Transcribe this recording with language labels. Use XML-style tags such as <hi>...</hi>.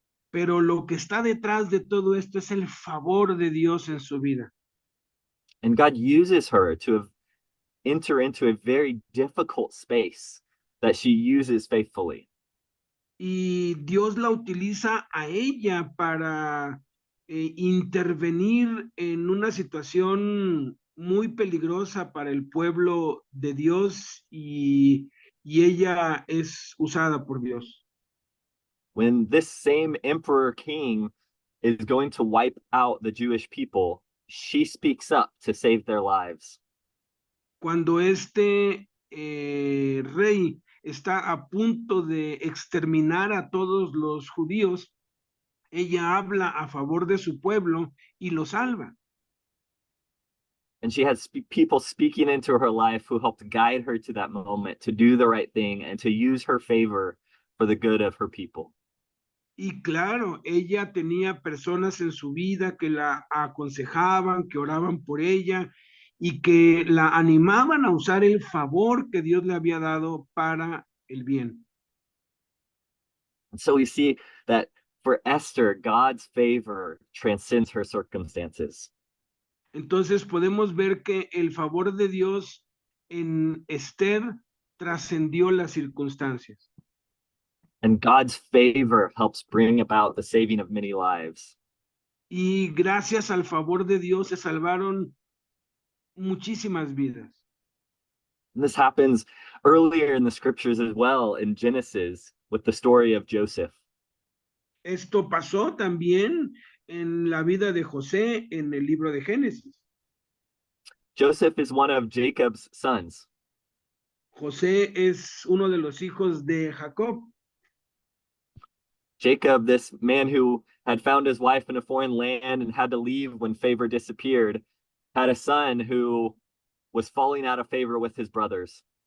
<es>Pero lo que está detrás de todo esto es el favor de Dios en su vida.</es> <en>And God uses her to enter into a very difficult space that she uses faithfully.</en> <es>Y Dios la utiliza a ella para intervenir en una situación muy peligrosa para el pueblo de Dios y ella es usada por Dios.</es> <en>When this same emperor king is going to wipe out the Jewish people, she speaks up to save their lives.</en> <es>Cuando este rey está a punto de exterminar a todos los judíos, ella habla a favor de su pueblo y lo salva.</es> <en>And she has people speaking into her life who helped guide her to that moment to do the right thing and to use her favor for the good of her people.</en> <es>Y claro, ella tenía personas en su vida que la aconsejaban, que oraban por ella y que la animaban a usar el favor que Dios le había dado para el bien.</es> <en>And so we see that for Esther, God's favor transcends her circumstances.</en> <es>Entonces podemos ver que el favor de Dios en Esther trascendió las circunstancias.</es> <en>And God's favor helps bring about the saving of many lives.</en> <es>Y gracias al favor de Dios se salvaron muchísimas vidas.</es> <en>And this happens earlier in the scriptures as well in Genesis with the story of Joseph.</en> <es>Esto pasó también en la vida de José en el libro de Génesis.</es> <en>Joseph is one of Jacob's sons.</en> <es>José es uno de los hijos de Jacob.</es> <en>Jacob, this man who had found his wife in a foreign land and had to leave when favor disappeared, had a son who was falling out of favor with his brothers.</en>